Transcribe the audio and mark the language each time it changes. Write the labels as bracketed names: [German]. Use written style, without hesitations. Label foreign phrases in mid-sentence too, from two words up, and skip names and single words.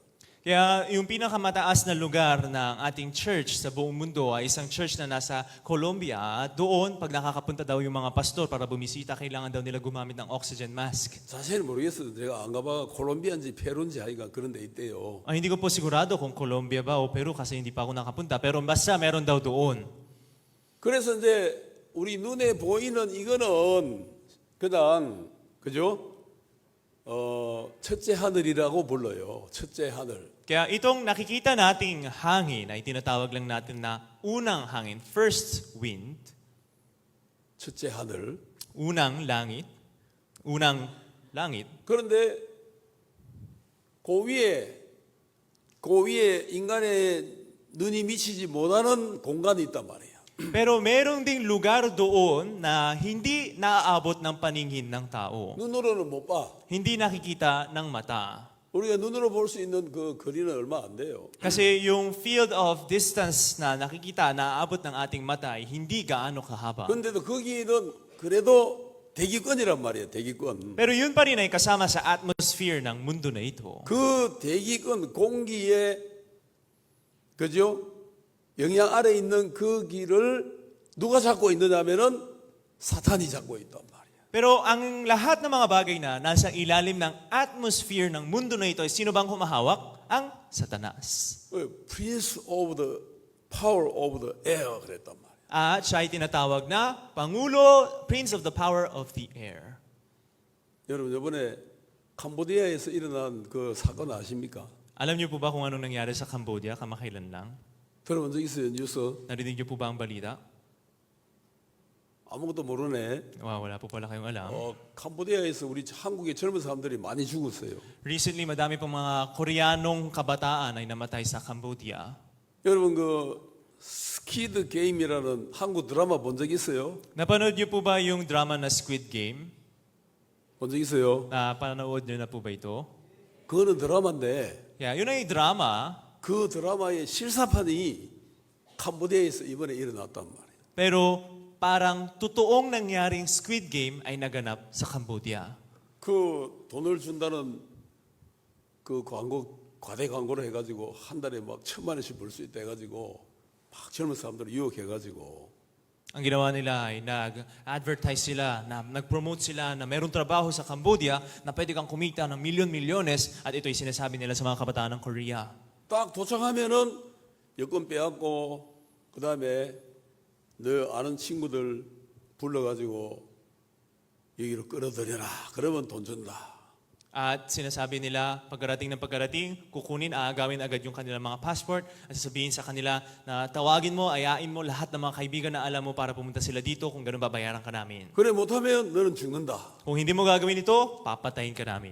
[Filipino] Kaya yung pinakamataas na lugar ng ating church sa buong mundo ay isang church na nasa Colombia. Doon, pag nakakapunta daw yung mga pastor para bumisita, kailangan daw nila gumamit ng [English] oxygen mask. [Korean] 자세히 모르겠어요. 제가 안 가봐 콜롬비아인지 페루인지 하여간 그런 데 있대요. [Filipino] Hindi ko po sigurado kung Colombia ba o Peru kasi hindi pa ako nakapunta. Pero basta meron daw doon. [Korean] 그래서 이제 우리 눈에 보이는 이거는 그냥 그죠? 첫째 하늘이라고 불러요. 첫째 하늘. [Filipino] Kaya itong nakikita nating hangin ay tinatawag lang natin na unang hangin, [English] first wind, [Korean] 첫째 하늘. [Filipino] unang langit. [Korean] 그런데 그 위에 인간의 눈이 미치지 못하는 공간이 있단 말이에요. [Filipino] Pero merong ding lugar doon na hindi naaabot ng paningin ng tao. [Korean] 눈으로는 못 봐. [Filipino] Hindi nakikita ng mata. [Korean] 우리가 눈으로 볼 수 있는 그 거리는 얼마 안 돼요. [Filipino] Kasi yung [English] field of distance [Filipino] na nakikita, naaabot ng ating mata ay hindi gaano kahaba. [Korean] 그런데도 거기는 그래도 대기권이란 말이에요. 대기권. [Filipino] Pero yun pa rin ay kasama sa atmosphere ng mundo na ito. [Korean] 그 대기권 공기에 그죠? 영향 아래 있는 그 길을 누가 잡고 있느냐면은 사탄이 잡고 있단 말이에요. [Filipino] Pero ang lahat ng mga bagay na nasa ilalim ng atmosphere ng mundo na ito ay sino bang humahawak? Ang Satanas. [English] Prince of the power of the air [Korean] 그랬단 말이에요. [Filipino] At siya ay tinatawag na Pangulo, [English] Prince of the Power of the Air. [Korean] 여러분 이번에 캄보디아에서 일어난 그 사건 아십니까? [Filipino] Alam niyo po ba kung anong nangyari sa Cambodia kamakailan lang? [Korean] 들어본 적 있어요 뉴스? [Filipino] Narinig niyo po ba ang balita? [Korean] 아무것도 모르네. [Filipino] Wala po pala kayong alam. [Korean] 캄보디아에서 우리 한국의 젊은 사람들이 많이 죽었어요. [Filipino] Recently, madami pong mga Koreanong kabataan ay namatay sa Cambodia. [Korean] 여러분 그 스퀴드 게임이라는 한국 드라마 본 적 있어요? [Filipino] Napanood niyo po ba yung drama na Squid Game? [Korean] 본 적 있어요? [Filipino] Napanood niyo na po ba ito? [Korean] 그거는 드라마인데 [English] Yeah, [Filipino] yun ay drama, [Korean] 그 드라마의 실사판이 캄보디아에서 이번에 일어났단 말이에요. [Filipino] pero parang totoong nangyaring Squid Game ay naganap sa Cambodia. [Korean] 그 돈을 준다는 그 과대 광고를 해가지고 한 달에 막 1,000만 원씩 벌 수 있다 해가지고 막 젊은 사람들을 유혹해가지고 [Filipino] Ang ginawa nila ay nag-advertise sila, nag-promote sila na mayroong trabaho sa Cambodia na pwede kang kumita ng milyon-milyones at ito'y sinasabi nila sa mga kabataan ng Korea. [Korean] 딱 도착하면은 여권 빼앗고 그 다음에 너 아는 친구들 불러가지고 여기로 끌어들여라. 그러면 돈 준다. [Filipino] At sinasabi nila, pagkarating ng pagkarating, kukunin, aagawin agad yung kanilang mga passport at sasabihin sa kanila na tawagin mo, ayain mo lahat ng mga kaibigan na alam mo para pumunta sila dito, kung ganun babayaran ka namin. [Korean] 그래 못하면 너는 죽는다. [Filipino] Kung hindi mo gagawin ito, papatayin ka namin.